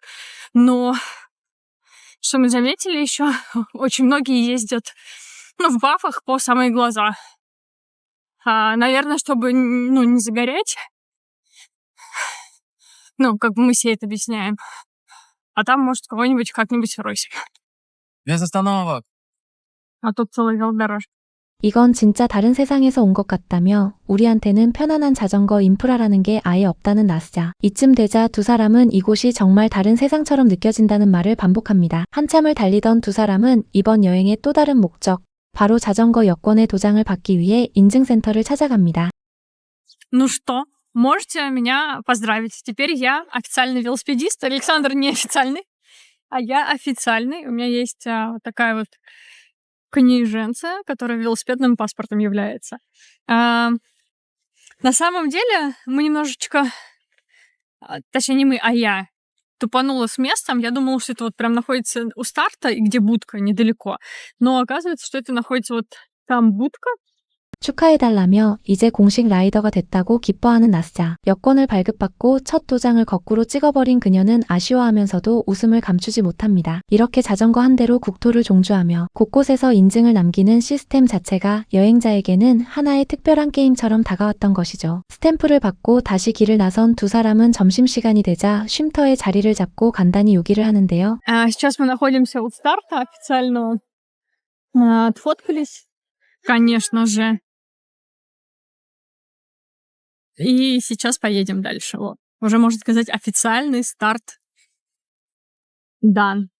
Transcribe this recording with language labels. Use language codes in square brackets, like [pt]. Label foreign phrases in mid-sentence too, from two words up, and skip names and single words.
[ru] Но что мы заметили еще, очень многие ездят в бафах по самые глаза. Наверное, чтобы не загореть. Как бы мы себе это объясняем. А там, может, кого-нибудь как-нибудь бросим. Без остановок. А тут целая велодорожка. [ko] 이건 진짜 다른 세상에서 온 것 같다며 우리한테는 편안한 자전거 인프라라는 게 아예 없다는 나스자. 이쯤 되자 두 사람은 이곳이 정말 다른 세상처럼 느껴진다는 말을 반복합니다. 한참을 달리던 두 사람은 이번 여행의 또 다른 목적, 바로 자전거 여권의 도장을 받기 위해 인증센터를 찾아갑니다. [ru] Ну что, можете меня поздравить. Теперь я официальный велосипедист. Александр неофициальный, а я официальный. У меня есть вот такая вот книженция, которая велосипедным паспортом является. На самом деле мы немножечко, точнее не мы, а я тупанула с местом. Я думала, что это вот прям находится у старта, и где будка недалеко. Но оказывается, что это находится вот там будка. [ko] 축하해달라며 이제 공식 라이더가 됐다고 기뻐하는 나스자. 여권을 발급받고 첫 도장을 거꾸로 찍어버린 그녀는 아쉬워하면서도 웃음을 감추지 못합니다. 이렇게 자전거 한 대로 국토를 종주하며 곳곳에서 인증을 남기는 시스템 자체가 여행자에게는 하나의 특별한 게임처럼 다가왔던 것이죠. 스탬프를 받고 다시 길을 나선 두 사람은 점심시간이 되자 쉼터에 자리를 잡고 간단히 요기를 하는데요. [ru] Сейчас мы находимся у старта официального. Отфоткались, конечно же. И сейчас поедем дальше. Вот. Уже, можно сказать, официальный старт дан.